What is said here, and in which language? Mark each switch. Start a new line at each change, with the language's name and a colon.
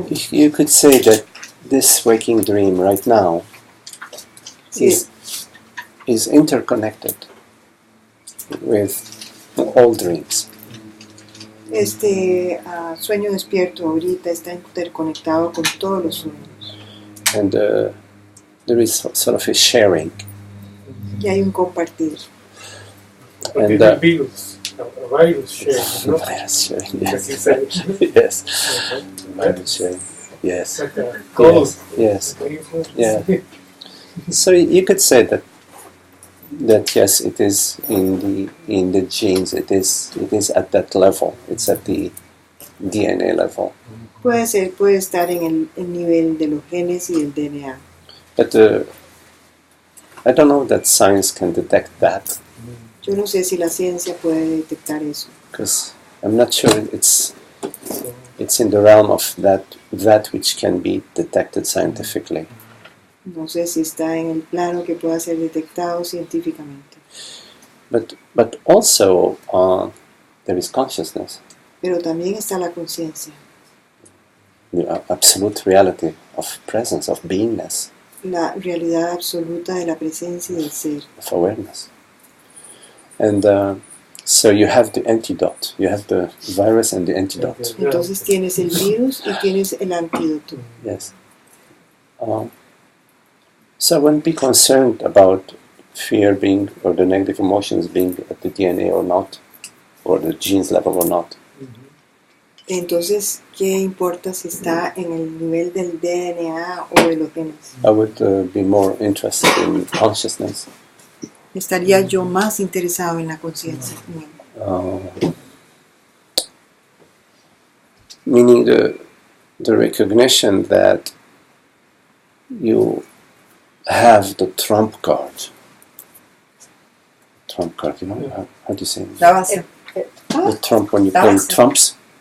English: You could say that this waking dream right now is interconnected with all dreams.
Spanish: Este sueño despierto ahorita está interconectado con todos los sueños.
English: And there is sort of a sharing.
Spanish: Y hay un compartir.
English: And a virus sharing, ¿no? Virus sharing, Yes. yes. Virus sharing, yes. Like a code. Yes. Yeah. So you could say that yes, it is in the genes. It is at that level. It's at the DNA level.
Spanish: Puede estar en el nivel de los genes y del DNA.
English: But I don't know that science can detect that.
Spanish: Yo no sé si la ciencia puede detectar eso.
English: Because I'm not sure it's in the realm of that which can be detected scientifically.
Spanish: No sé si está en el plano que pueda ser detectado científicamente.
English: But also there is consciousness,
Spanish: pero también está la conciencia,
English: the absolute reality of presence, of beingness,
Spanish: la realidad absoluta de la presencia y del ser.
English: of awareness. And so you have the antidote. You have the virus and the antidote.
Spanish: Entonces tienes el virus y tienes el antídoto.
English: Yes. So I wouldn't be concerned about fear being, or the negative emotions being at the DNA or not, or the genes level or not.
Spanish: Entonces, ¿qué importa si está en el nivel del DNA o de los genes?
English: I would be more interested in consciousness.
Spanish: Estaría yo más interesado en la conciencia.
English: Meaning the recognition that you have the trump card. Trump card, you know, how do you say it?
Spanish: La base.
English: The trump, when you play trumps.